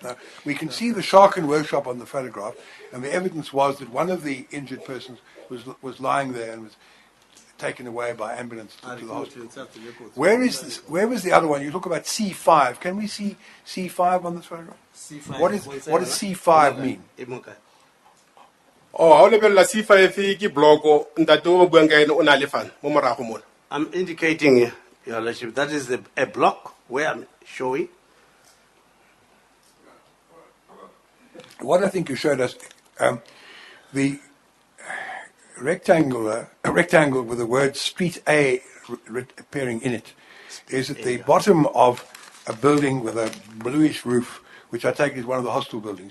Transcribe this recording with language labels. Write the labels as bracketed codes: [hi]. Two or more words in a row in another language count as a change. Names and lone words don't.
[en] Now, we can see the Schagen Workshop on the photograph, and the evidence was that one of the injured persons was lying there and was taken away by ambulance to the hospital. Where is this? Where was the other one? You talk about C5. Can we see C5 on this photograph? C5. What does C5 mean? [tn] Oh, how level la C5 ke block ntate o buang ka ene o na le fan mo morago mona. [en] I'm indicating, Your Lordship, that is a block where I'm showing. What I think you showed us, the rectangle with the word Street A appearing in it, is at the bottom of a building with a bluish roof, which I take is one of the hostel buildings.